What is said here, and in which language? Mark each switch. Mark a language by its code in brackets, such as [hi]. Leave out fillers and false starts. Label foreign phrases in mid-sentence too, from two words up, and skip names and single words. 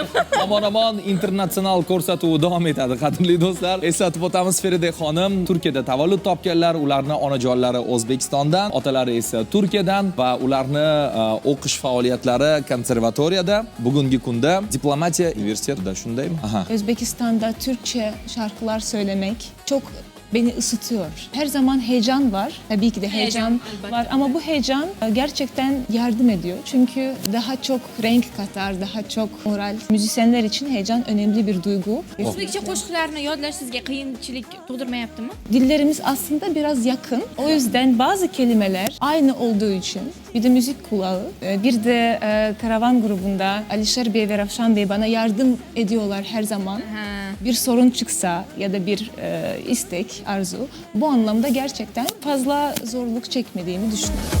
[uz] Omon internatsional ko'rsatuvi davom etadi, qadrli do'stlar. Eslatib o'tamiz, Feride xonim Turkiyada tavallud topganlar, ularni onajonlari O'zbekistondan, otalari esa Turkiyadan va ularni o'qish faoliyatlari konservatoriyada, bugungi kunda Diplomatiya universitetida, shundaymi? Aha. [tr] Özbekistan'da Türkçe şarkılar söylemek çok beni ısıtıyor. Her zaman heyecan var. Tabii ki de heyecan elbette. var ama bu heyecan gerçekten yardım ediyor. Çünkü daha çok renk katar, daha çok moral. Müzisyenler için heyecan önemli bir duygu. [uz] O'zbekcha qo'shiqlarni yodlash sizga qiyinchilik tug'dirmayaptimi? [tr] Dillerimiz aslında biraz yakın. O yüzden bazı kelimeler aynı olduğu için bir de müzik kulağı. Bir de Karavan grubunda Alişer Bey ve Rafşan Bey bana yardım ediyorlar her zaman. Bir sorun çıksa ya da bir istek, arzu. Bu anlamda gerçekten fazla zorluk çekmediğimi düşünüyorum.